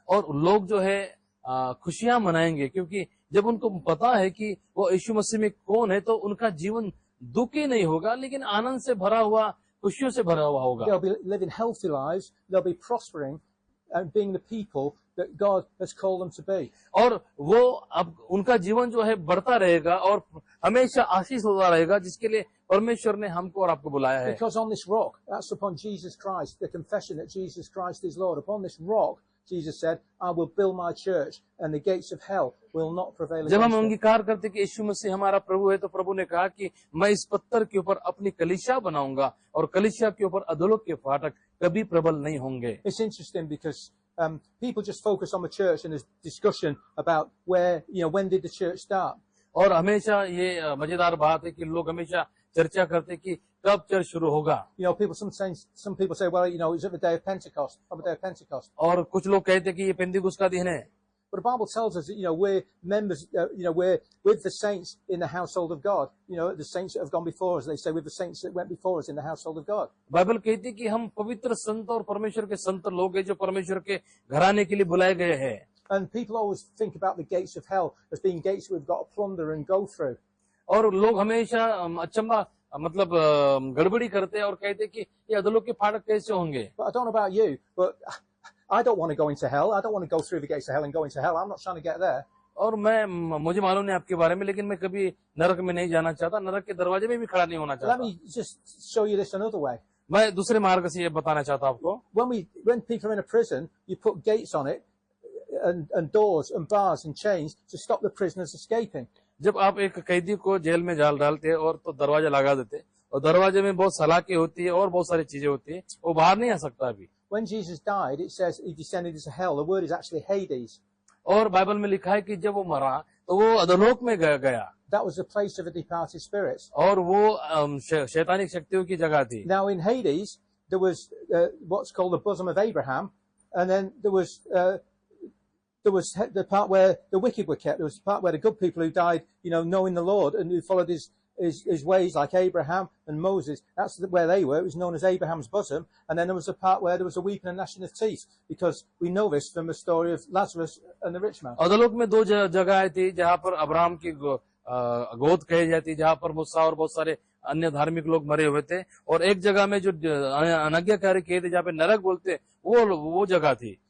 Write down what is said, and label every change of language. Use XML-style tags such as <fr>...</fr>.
<hi>और लोग जो है खुशियां मनाएंगे, क्योंकि जब उनको पता है कि वो यीशु मसीह में कौन है, तो उनका जीवन दुखी नहीं होगा, लेकिन आनंद से भरा हुआ, खुशियों से भरा हुआ होगा।</hi> <en>They'll be living healthy lives. They'll be prospering and being the people that God has called them to be.</en> <hi>और वो अब उनका जीवन जो है बढ़ता रहेगा और हमेशा आशीष होता रहेगा, जिसके लिए परमेश्वर ने हमको और आपको बुलाया है।</hi> <en>Because on this rock, that's upon Jesus Christ, the confession that Jesus Christ is Lord. Upon this rock, Jesus said, I will build my church and the gates of hell will not prevail</en> <hi>जब हम</hi> <en>against it.</en> <hi>अंगीकार करते कि यीशु मसीह हमारा प्रभु है, तो प्रभु ने कहा कि मैं इस पत्थर के ऊपर अपनी कलीसिया बनाऊंगा और कलीसिया के ऊपर अधोलोक के फाटक कभी प्रबल नहीं होंगे।</hi> <en>It's interesting because people just focus on the church and there's discussion about when did the church start.</en> <hi>और हमेशा ये मजेदार बात है कि लोग हमेशा चर्चा करते कि कब चर्च शुरू होगा।</hi> <en>Some people say, well, it's at the day of Pentecost, on the day of Pentecost.</en> <hi>और कुछ लोग कहते कि ये पेंतिकुस्त का दिन है।</hi> <en>But the Bible tells us that, we're members, we're with the saints in the household of God. The saints that have gone before us, they say, with the saints that went before us in the household of God.</en> <hi>Bible कहती है कि हम पवित्र संत और परमेश्वर के संत लोग हैं, जो परमेश्वर के घराने के लिए बुलाए गए हैं।</hi> <en>And people always think about the gates of hell as being gates we've got to plunder and go through.</en> <hi>और लोग हमेशा अचंबा मतलब गड़बड़ी करते हैं और कहते हैं कि ये अधोलोक के फाटक कैसे होंगे।</hi> <en>But I don't know about you, but I don't want to go into hell. I don't want to go through the gates of hell and go into hell. I'm not trying to get there.</en> <hi>और मुझे मालूम नहीं आपके बारे में, लेकिन मैं कभी नरक में नहीं जाना चाहता, नरक के दरवाजे में भी खड़ा नहीं होना</hi> <en>Let</en> <hi>चाहता।</hi> <en>me just show you this another way.</en> <hi>मैं दूसरे मार्ग से ये बताना चाहता हूं आपको,</hi> <en>when people are in a prison, you put gates on it and doors and bars and chains to stop the prisoners escaping.</en> <hi>जब आप एक कैदी को जेल में जाल डालते हैं और तो दरवाजा लगा देते, और दरवाजे में बहुत सलाखें होती है और बहुत सारी चीजें होती है, वो बाहर नहीं आ सकता अभी।</hi> <en>When Jesus died, it says he descended into hell. The word is actually Hades.</en> <hi>और बाइबल में लिखा है कि जब वो मरा तो वो अधोलोक में गया,</hi> <en>That was the place of the departed spirits.</en> <hi>और वो शैतानिक शक्तियों की जगह थी।</hi> <en>Now in Hades, there was what's called the bosom of Abraham, and then there was the part where the wicked were kept. There was the part where the good people who died, knowing the Lord and who followed his ways, like Abraham and Moses. That's where they were. It was known as Abraham's bosom. And then there was a part where there was a weeping and gnashing of teeth, because we know this from the story of Lazarus and the rich man.</en> <hi>अधोलोक में दो जगह थी जहाँ पर Abraham की गोद कही जाती, जहाँ पर मूसा और बहुत सारे अन्य धार्मिक लोग मरे हुए थे, और एक जगह में जो अनाज्ञाकारी किए थे जहाँ पे नरक बोलते, वो जगह थी।</hi>